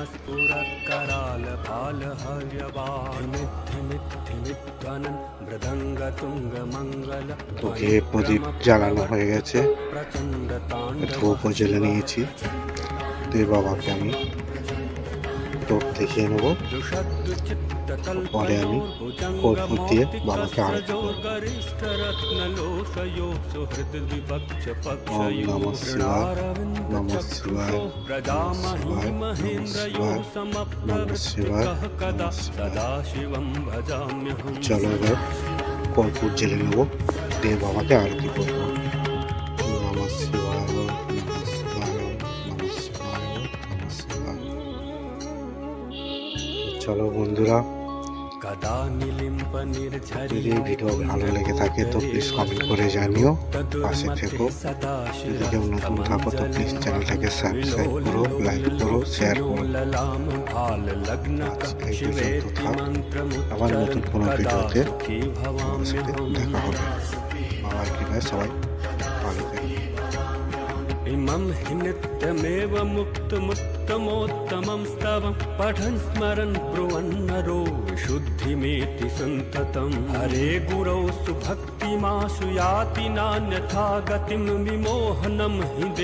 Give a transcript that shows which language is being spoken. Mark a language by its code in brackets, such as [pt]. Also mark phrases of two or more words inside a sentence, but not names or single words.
[bn] তো ঘিয়ে প্রদীপ জ্বালানো হয়ে গেছে, ধূপও জেলে নিয়েছি। দিয়ে বাবাকে আমি টোপ দেখিয়ে নেবো, পরে আমি কর্পূর দিয়ে বাবাকে আরতি করব। [sa] ওম নমঃ শিবায়, নমঃ শিবায়, শিবায়, নমঃ শিবায়, নমঃ শিবায়, নমঃ শিবায়। [bn] চলো এবার কর্পূর জেলে নেবো, দিয়ে বাবাকে আরতি করব। [sa] নমঃ শিবায়, নমঃ শিবায়, নমঃ শিবায়, নমঃ শিবায়। [bn] চলো বন্ধুরা, যদি এই ভিডিও ভালো লেগে থাকে তো প্লিজ কমেন্ট করে জানিও, পাশে থেকো। যদি কেউ নতুন থাকো তো প্লিজ চ্যানেলটাকে সাবস্ক্রাইব করো, লাইক করো, শেয়ার করো। আজ এই পর্যন্ত থাক, আবার নতুন কোনো ভিডিওতে আমার সাথে দেখা হবে। বাবার কৃপায় সবাই ভালো থাকে। [sa] इमं हि नित्यमेव मुक्तमुत्तमोत्तमं स्तवं पठन् स्मरन् ब्रुवन्नरो विशुद्धिमेति सन्ततं। हरे गुरौ सुभक्तिमाशु याति नान्यथा गतिं विमोहनं हि